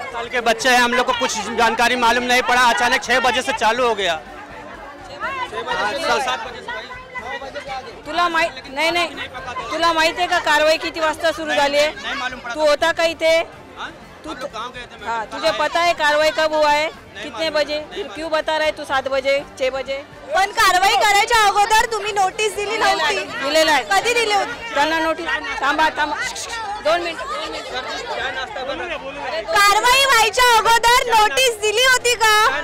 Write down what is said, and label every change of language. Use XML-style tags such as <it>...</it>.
<hi>साल के बच्चे हैं, हम लोग को कुछ जानकारी मालूम नहीं पड़ा, अचानक 6 बजे से चालू हो गया, 7 बजे से</hi> <mr>तुला नाही तुला माहिती आहे का कारवाई किती वाजता सुरू झाली आहे? तू होता का इथे?</mr> <hi>हाँ, तुझे पता है कारवाई कब हुआ है, कितने बजे? फिर क्यों बता रहा है तू 7 बजे 6 बजे?</hi> <mr>पण कारवाई करायच्या अगोदर तुम्ही नोटीस दिली नव्हती? दिलेला आहे. कधी दिली होती? त्यांना नोटीस. थांबा 2 मिनिट. कारवाई व्हायच्या अगोदर नोटीस दिली होती का?</mr>